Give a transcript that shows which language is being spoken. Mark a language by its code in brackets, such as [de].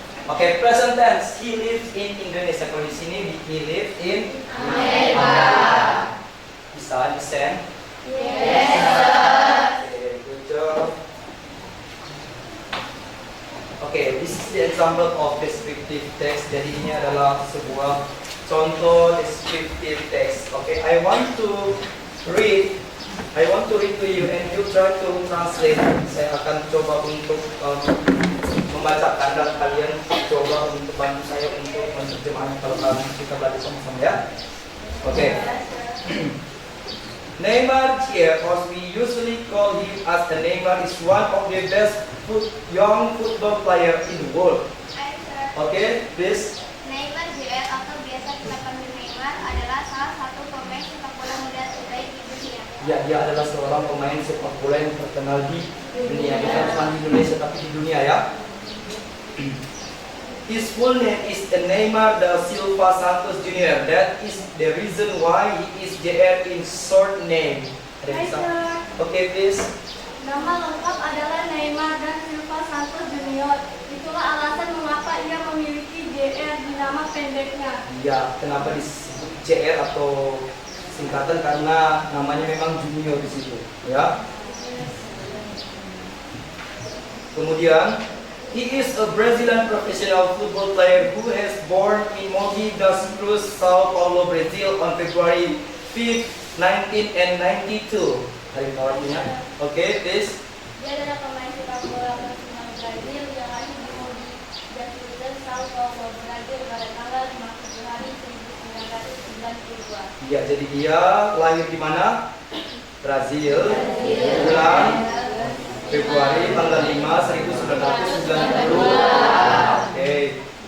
[en] Oke, present tense. He lives in Indonesia. [id] Kalau di sini [en] he lives in Amerika. [id] Bisa di-send? [en] Okay, good job. Oke, this is the example of descriptive text. [id] Jadi ini adalah sebuah contoh descriptive text. [en] Oke, I want to read to you and you try to translate. [id] Saya akan coba untuk membacakan dan kalian coba untuk bantu saya untuk menerjemahkan kalau kita belajar sama-sama ya. Oke. [en] Neymar here, or we usually call him as the Neymar, is one of the best young football player in the world. Oke, please. [id] Neymar JR atau biasa kita panggil Neymar adalah salah satu pemain sepak bola muda terbaik di dunia. Ya, dia adalah seorang pemain sepak bola yang terkenal di dunia, bukan cuma di Indonesia tapi di dunia ya. [en] His full name is Neymar da Silva Santos Jr. That is the reason why he is JR in short name. [id] Ada bisa? Oke, please. Nama lengkap adalah Neymar da Silva Santos Jr. Itulah alasan mengapa ia memiliki JR di nama pendeknya. Ya, kenapa disebut JR atau singkatan karena namanya memang junior di situ, ya. Kemudian, [en] he is a Brazilian professional football player who has born in Mogi das Cruzes, Sao Paulo, Brazil on February 5, 1992. [id] Hari tahunnya. Oke, please. Dia adalah pemain sepak bola nasional Brazil yang lahir di Mogi das Cruzes, Sao Paulo, Brazil pada tanggal 5 Februari 1992. Ya, jadi dia lahir di mana? Brazil. Bulan Februari tanggal 5 1990. Okay.